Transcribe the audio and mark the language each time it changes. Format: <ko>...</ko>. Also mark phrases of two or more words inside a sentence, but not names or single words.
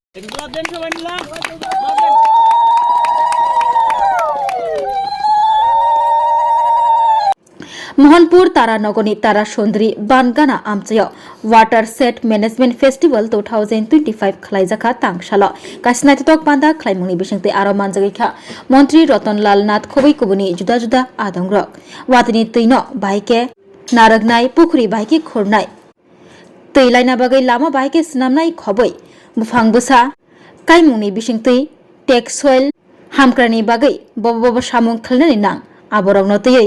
<trp>मोहनपुर तारानगरनि तारा सुंदरी बानगाना आमचायाव</trp> <en>water set management festival</en> <trp>2025 खलाइजाखा तांगसालो कासिनाइतक बान्दा खलाइमुंनि बिसंते आरो मानजागैखा मंत्री रतनलाल नाथ खबै कुबुनि जुदा जुदा आदंग्रक वातिनि तैनो बाइके नारगनाय पुखुरी बाइके खुरनाय तैलायना बागै लामा बाइके सिनामनाय खबै बुफांबोसा काइमुंनि बिसंते टेक सयल हामक्रानि बागै बबा सामुं खलनानि नां आबरंनो तैयै</trp>